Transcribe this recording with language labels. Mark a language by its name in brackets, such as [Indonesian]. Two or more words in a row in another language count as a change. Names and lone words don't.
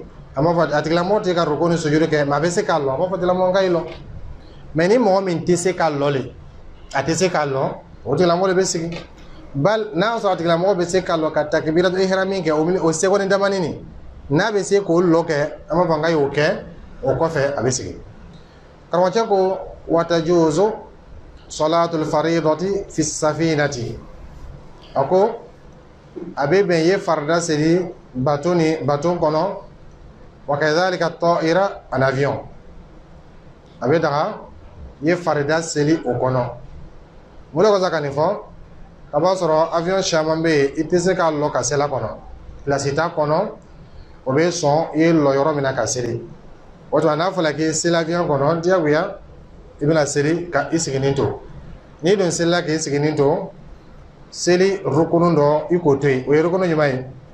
[Bambara] a b'a fɔ a tigilamɔgɔ tɛ ka roko ni sujudi kɛ mais a bɛ se k'a lɔ a b'a fɔ tigilamɔgɔ ka i lɔ mais ni mɔgɔ min tɛ se k'a lɔ le a tɛ se k'a lɔ o tigilamɔgɔ de bɛ sigi bal n'a y'a sɔrɔ a tigilamɔgɔ bɛ se k'a lɔ ka [Arabic] تكبيرة الإحرام [Bambara] min kɛ o seconde damani nin n'a bɛ se k'o lɔ kɛ an b'a fɔ n ka y'o kɛ o kɔfɛ a bɛ sigi karamɔgɔcɛ ko [Arabic] وتجوز صلاة الفريضة في السفينة [Bambara] a ko a bɛ bɛn ye farida seli bato kɔnɔ [Arabic] وكذلك الطائرة [French] en avion [Bambara] a bɛ daga ye farida seli o kɔnɔ mun de kɔsɔn ka nin fɔ a b'a sɔrɔ avion caman bɛ yen i tɛ se k'a lɔ ka sela kɔnɔ place t'a kɔnɔ o bɛ sɔn i ye lɔ yɔrɔ min na ka seli o tuma n'a fɔra k'i seli avion kɔnɔ diyagoya i bɛna seli ka i siginin to n'i dun selila k'i siginin to seli rukunu dɔ i k'o to yen o ye rukunu jumɛn ye